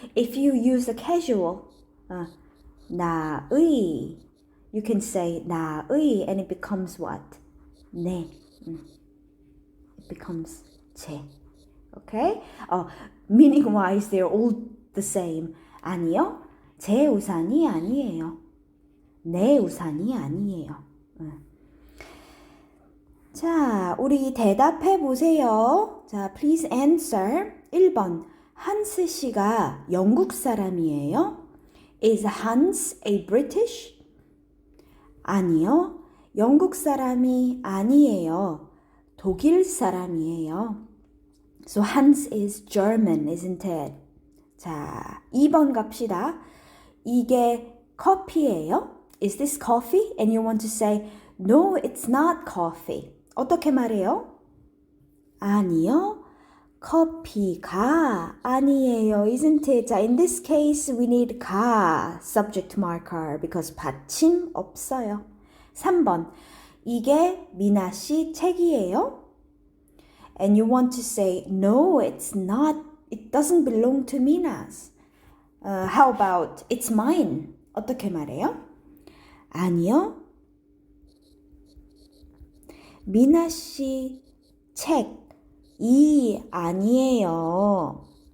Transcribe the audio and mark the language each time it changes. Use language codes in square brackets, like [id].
[en] If you use a casual, 나의, you can say 나의, and it becomes what? [ko] 내. It becomes 제. Okay? [en] Meaning-wise, they're all the same. [ko] 아니요, 제 우산이 아니에요. 내 우산이 아니에요. 자, 우리 대답해 보세요. 자, [en] please answer. [ko] 1번. 한스 씨가 영국 사람이에요? [en] Is Hans a British? [ko] 아니요. 영국 사람이 아니에요. 독일 사람이에요. [en] So Hans is German, isn't it? [ko] 자, 2번 갑시다. 이게 커피예요? [en] Is this coffee? And you want to say, no, it's not coffee. [ko] 어떻게 말해요? 아니요, 커피가 아니에요, [en] isn't it? 자, in this case, we need 가, subject marker, because [ko] 받침 없어요. 3번, 이게 미나 씨 책이에요? [en] And you want to say, no, it's not, it doesn't belong to Mina's. How about, it's mine? [ko] 어떻게 말해요? 아니요, 미나 씨 책이 아니에요.